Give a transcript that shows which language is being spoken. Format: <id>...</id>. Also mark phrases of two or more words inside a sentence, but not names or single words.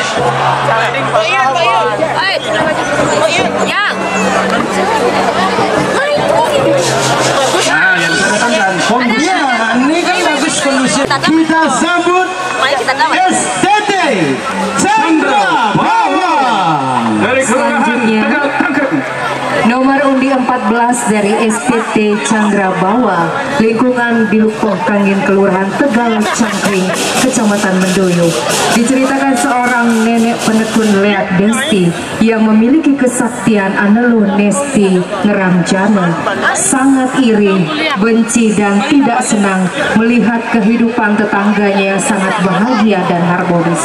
<id>Nah, yang saya datangkan kondisi. Ya, ini kan bagus kondisi. Kita sambut STT Chandra Bawa Dari Kelurahan Selanjutnya, Tegal Tangkring. nomor undi 14 dari STT Chandra Bawa, lingkungan Bilukpoh Kangin, Kelurahan Tegal Cangkring, Kecamatan Mendoyo. Diceritakan seorang nenek penekun Leak Desti yang memiliki kesaktian Anelu Nesti Ngeramjana, sangat iri, benci dan tidak senang melihat kehidupan tetangganya yang sangat bahagia dan harmonis.</id>